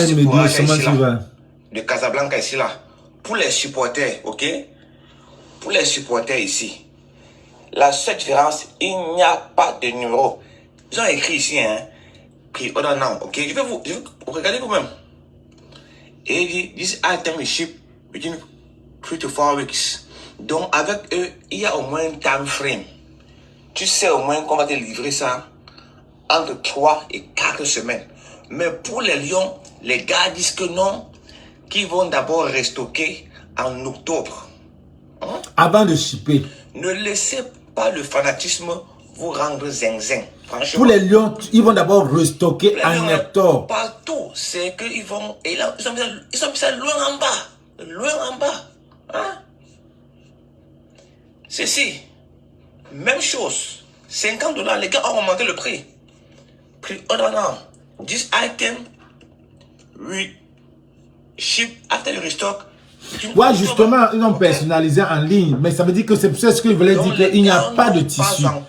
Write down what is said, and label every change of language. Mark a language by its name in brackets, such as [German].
[French] même, de Casablanca ici là. Pour les supporters, ok? Pour les supporters ici, la seule différence, il n'y a pas de numéro. Ils ont écrit ici, hein? [English] Pre-order now, [French] ok? Je vais vous regarder vous-même. Et il dit, [English] this item is shipped within 3 to 4 weeks. [French] Donc, avec eux, il y a au moins un time frame. Tu sais au moins qu'on va te livrer ça entre 3 et 4 semaines. Mais pour les lions, les gars disent que non, qu'ils vont d'abord restocker en octobre. Hein? Avant de shipper. Ne laissez pas le fanatisme vous rendre zinzin. Franchement. Pour les lions, ils vont d'abord restocker en octobre. Partout, c'est qu'ils vont... Et là, ils ont mis ça loin en bas. Loin en bas. Hein? Ceci. Même chose. 50 $. Les gars ont augmenté le prix. Prix ordonnant. [English] This item we ship after the restock. [French] Ouais, justement, ils ont personnalisé en ligne. Mais ça veut dire que c'est ce qu'ils voulaient dire qu'il n'y a pas de tissu.